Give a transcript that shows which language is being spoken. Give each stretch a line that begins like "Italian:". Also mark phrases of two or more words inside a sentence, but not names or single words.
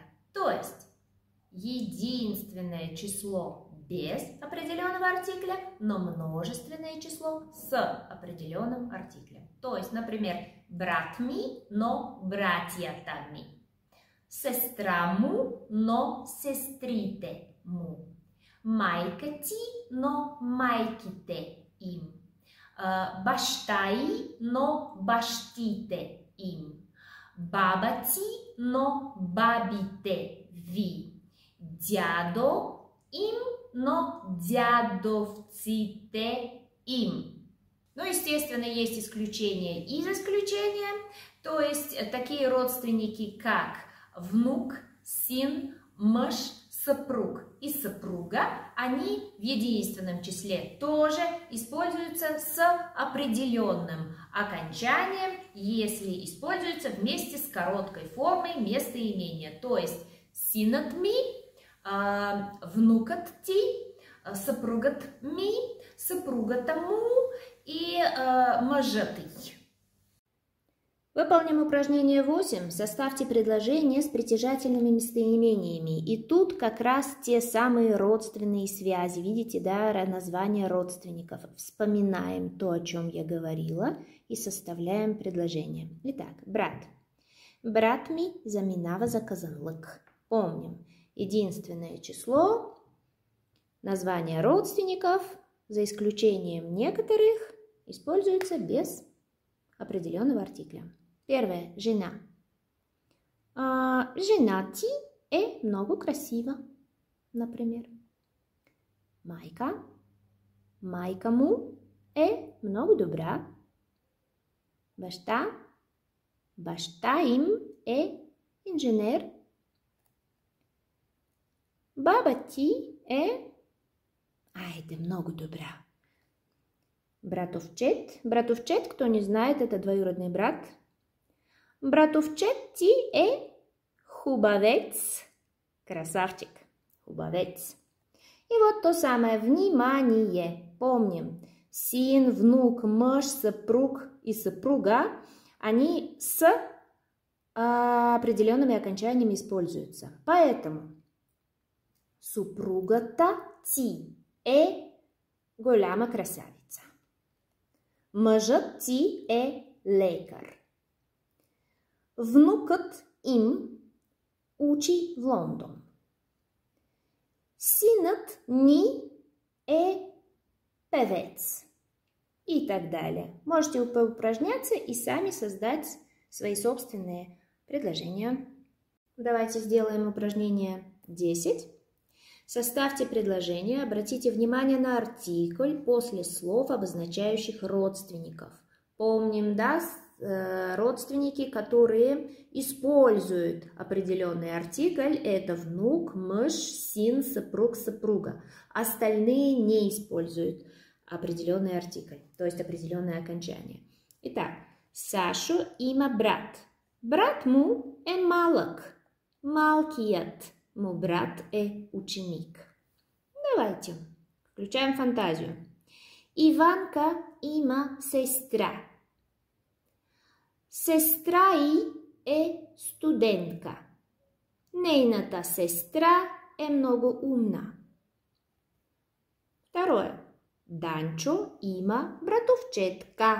Russian: То есть единственное число без определенного артикля, но множественное число с определенным артиклем. То есть, например,
Bulgarian: брат ми, но братьята ми. Сестра му, но сестрите му. Майка ти, но майките им. Баща й, но бащите им. Баба ти, но бабите ви. Дядо им, но дядовците им.
Russian: Ну, естественно, есть исключения из исключения, то есть такие родственники, как внук, сын, муж, супруг и супруга, они в единственном числе тоже используются с определенным окончанием, если используются вместе с короткой формой местоимения, то есть
Bulgarian: синът ми, внукът ти, съпругът ми, съпругата му и мъжът й.
Russian: Выполним упражнение 8. Составьте предложения с притяжательными местоимениями. И тут как раз те самые родственные связи. Видите, да, названия родственников. Вспоминаем то, о чем я говорила, и составляем предложение. Итак, брат.
Bulgarian: Брат ми заминава за казанлык.
Russian: Помним. Единственное число, название родственников, за исключением некоторых, используется без определенного артикля. Первое. Жена.
Bulgarian: Жена ти е много красива, например. Майка. Майка му е много добра. Баща. Баща им е инженер. Баба ти е... много добра. Братовчет. Братовчет,
Russian: кто не знает, это двоюродный брат.
Bulgarian: Братовчет ти е хубавец.
Russian: Красавчик. Хубавец. И вот то самое внимание. Помним. Сын, внук, муж, супруг и супруга, они с определенными окончаниями используются.
Bulgarian: Поэтому супругата ти е голяма красавица. Мъжът ти е лекар. Внукът им учи в Лондон. Синът ни е певец.
Russian: И так далее. Можете упражняться и сами создать свои собственные предложения. Давайте сделаем упражнение 10. Составьте предложение, обратите внимание на артикль после слов, обозначающих родственников. Помним, да, родственники, которые используют определенный артикль, это внук, муж, сын, супруг, супруга. Остальные не используют определенный артикль, то есть определенное окончание. Итак,
Bulgarian: Сашо има брат. Брат му е малък. Малкият му брат е ученик.
Russian: Давайте, включаем фантазию.
Bulgarian: Иванка има сестра. Сестра й е студентка. Нейната сестра е много умна. Второе. Данчо има братовчетка.